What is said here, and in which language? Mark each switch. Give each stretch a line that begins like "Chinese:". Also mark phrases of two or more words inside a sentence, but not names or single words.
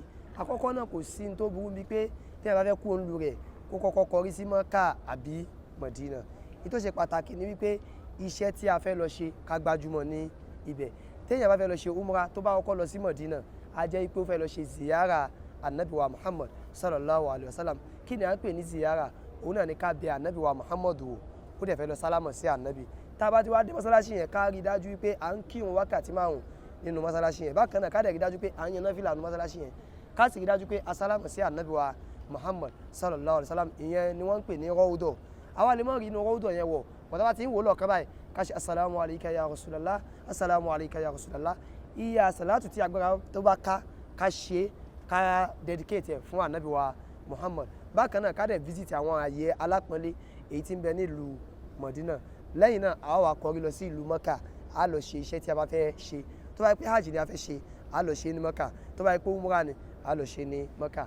Yoruba: Àkọ́kọ́ náà kò sí ní tó burú bí pé tí ẹ bá fẹ́ kú òǹlù rẹ̀ kó kọ́kọ́ kọrí sí Mecca àbí Medina. Èyí tó ṣe pàtàkì ni wípé iṣẹ́ tí a fẹ́ lọ ṣe ká gbajúmọ̀ ní ibẹ̀. Téèyàn bá fẹ́ lọ ṣe umrah tó bá kọ́kọ́ lọ sí Medina, a jẹ́ pé ó fẹ́ lọ ṣe ziyara Ànábì wa Muhammad
Arabic: صلى الله عليه وسلم.
Yoruba: Kí ni à ń pè ní ziyara? Òun náà ni ká bẹ̀ Ànábì wa Muhammad wò, ó dẹ̀ fẹ́ lọ sálámọ̀ sí Ànábì. Tá a bá ti wá dé mọ́sálásí yẹn, ká rí dájú wípé à ń kírun wákàtí 5 nínú mọ́sálásí yẹn. Bákan náà ká dẹ̀ rí dájú pé à ń yan náfìlà nínú mọ́sálásí yẹn. Ká sì rí dájú pé a sálámọ̀ sí Ànábì wa Muhammad
Arabic: صلى الله عليه وسلم.
Yoruba: Ìyẹn ni wọ́n ń pè ní rawda. Àwa lè mọ̀ rí inú rawda yẹn wọ̀, bọ̀dá bá ti ń wò lọ́ọ̀kan báyìí ká ṣe
Arabic: السلام عليك يا رسول الله, السلام عليك يا رسول الله.
Yoruba: Iya salatu tí agbára tó bá ká ṣe, ká dedicate ẹ̀ fún Ànábì wa Muhammad. Bákan náà ká dẹ̀ visit àwọn ààyè alápọ̀nlé èyí tí ń bẹ nílùú Medina. Lẹ́yìn náà a wá kọrí lọ sí ìlú Mecca, a lọ ṣe iṣẹ́ tí a bá fẹ́ ṣe. Tó bá yẹ pé hajj ni a fẹ́ ṣe, a lọ ṣe ní Mecca. Tó bá yẹ pé umrah ni, a lọ ṣe ní Mecca.